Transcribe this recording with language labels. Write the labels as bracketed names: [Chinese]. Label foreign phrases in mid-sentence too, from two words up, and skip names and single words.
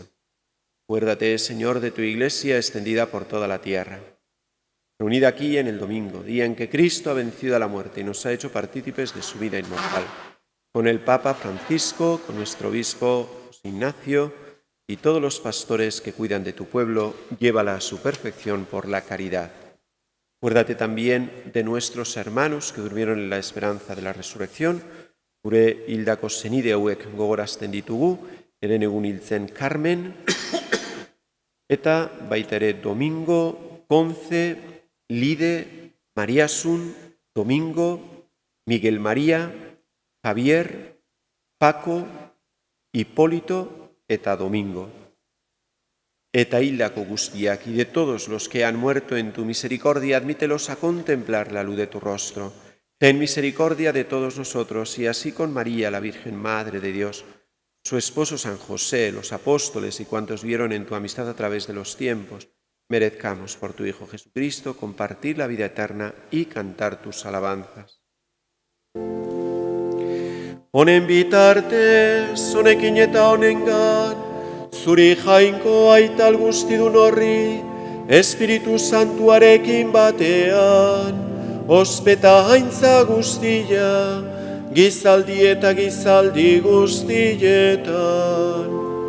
[Spanish] Acuérdate, Señor, de tu Iglesia extendida por toda la tierra, reunida aquí en el domingo, día en que Cristo ha vencido a la muerte y nos ha hecho partícipes de su vida inmortal. Con el Papa Francisco, con nuestro obispo José Ignacio y todos los pastores que cuidan de tu pueblo, llévala a su perfección por la caridad. Acuérdate también de nuestros hermanos que durmieron en la esperanza de la resurrección. [Basque] Gure hildako senide hauek gogorazten ditugu, eren egun hiltzen Carmen, eta baita ere Domingo, Conce, Lide, Mariasun, Domingo, Miguel María, Javier, Paco, Hipólito eta Domingo. Eta hildako guztiak, [Spanish] y de todos los que han muerto en tu misericordia, admítelos a contemplar la luz de tu rostro. Ten misericordia de todos nosotros, y así con María, la Virgen Madre de Dios, su esposo San José, los apóstoles y cuantos vieron en tu amistad a través de los tiempos, merezcamos por tu Hijo Jesucristo compartir la vida eterna y cantar tus alabanzas. [Basque] Honen bitartez, honekin eta honengan, zuri jainko aital guztidun horri, Espiritu Santuarekin batean, ospeta haintza guztia, gizaldi eta gizaldi guztietan.